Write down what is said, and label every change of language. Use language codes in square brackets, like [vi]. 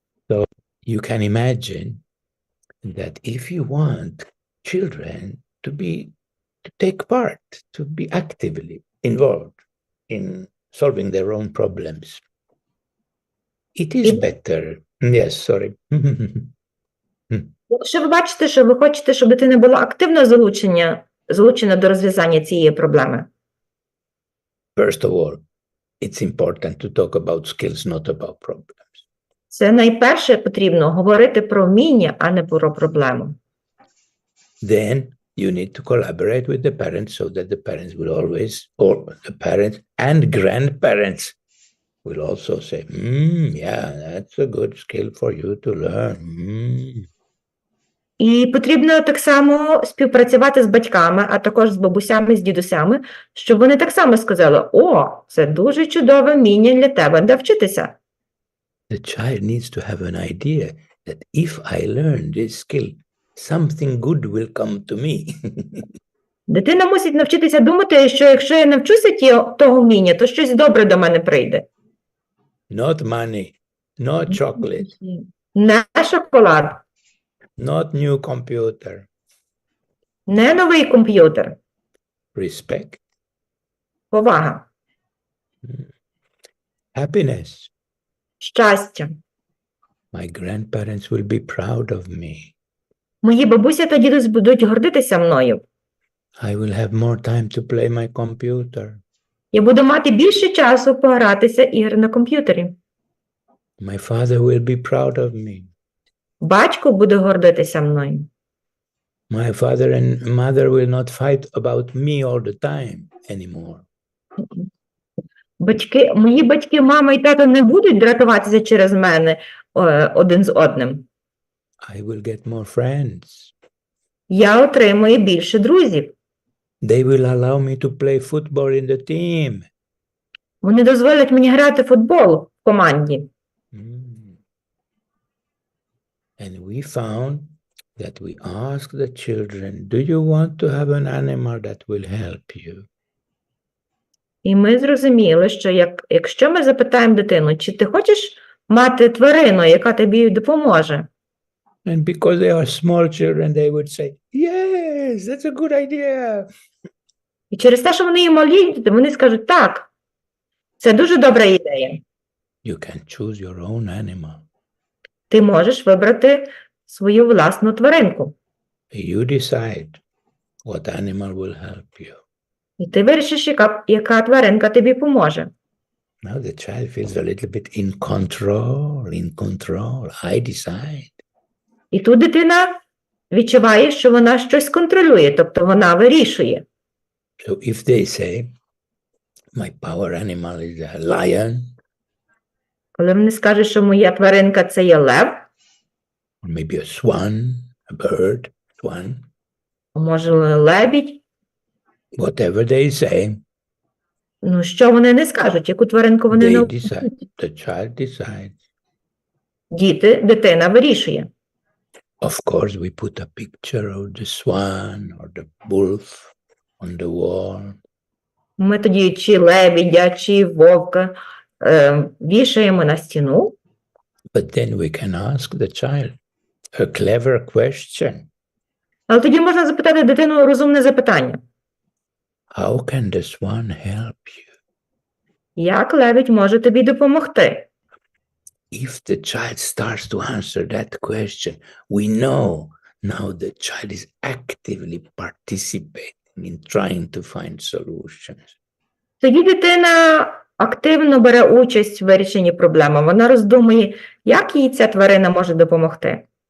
[en] So you can imagine that if you want children to take part, to be actively involved in solving their own problems, it is better. Yes, sorry. [uk] Якщо ви бачите, що ви хочете, щоб дитина була активно залучена до розв'язання цієї проблеми, [en] First of all, it's important to talk about skills, not about problems. [uk] це найперше потрібно говорити про вміння, а не про проблему. [en] Then you need to collaborate with the parents so that the parents will always, or the parents and grandparents will also say, yeah, that's a good skill for you to learn. [uk] І потрібно так само співпрацювати з батьками, а також з бабусями, з дідусями, щоб вони так само сказали, о, це дуже чудове вміння для тебе, де вчитися. [en] The child needs to have an idea that if I learn this skill, something good will come to me. [uk] Дитина мусить навчитися думати, що якщо я навчуся того вміння, то щось добре до мене прийде. [en] Not money, not chocolate, [uk] Не шоколад, [en] not new computer. [uk] не новий комп'ютер, [en] Respect, [uk] повага, [en] happiness. [uk] щастя. [en] My grandparents will be proud of me. [uk] Мої бабуся та дідусь будуть гордитися мною. [en] I will have more time to play my computer. [uk] Я буду мати більше часу погратися ігри на комп'ютері. [en] My father will be proud of me. [uk] Батько буде гордитися мною. [en] My father and mother will not fight about me all the time anymore. [uk] Мої батьки, мама і тато не будуть дратуватися через мене один з одним. [en] I will get more friends. [uk] Я отримую більше друзів. [en] They will allow me to play football in the team. [uk] Вони дозволять мені грати в футбол в команді. [en] And we found that we asked the children, do you want to have an animal that will help you? [uk] І ми зрозуміли, що якщо ми запитаємо дитину, чи ти хочеш мати тварину, яка тобі допоможе? [en] And because they are small children, they would say, yes, that's a good idea. [uk] І через те, що вони є малі, вони скажуть, так, це дуже добра ідея. [en] You can choose your own animal. [uk] Ти можеш вибрати свою власну тваринку. [en] You decide what animal will help you. [uk] І ти вирішиш, яка тваринка тобі поможе. [en] Now the child feels a little bit in control. I decide. [uk] І тут дитина відчуває, що вона щось контролює, тобто вона вирішує. [en] So if they say, my power animal is a lion, [uk] Коли вони скажуть, що моя тваринка – це є лев, [en] or maybe a swan, a bird, swan, [uk] може лебідь, [en] whatever they say, [uk] ну що вони не скажуть, яку тваринку вони не [en] they decide. The child decides. [uk] Діти, дитина вирішує. [en] Of course, we put a picture of the swan or the wolf on the wall. [uk] Ми тоді чи лебедя, чи вовка вішаємо на стіну. [en] But then we can ask the child a clever question. [uk] Але тоді можна запитати дитину розумне запитання. [en] How can the swan help you? [uk] Як лебедь може тобі допомогти? [en] If the child starts to answer that question, we know now the child is actively participating in trying to find solutions. [uk] Тоді дитина активно бере участь в вирішенні проблеми. Вона роздумує, як їй ця тварина може допомогти.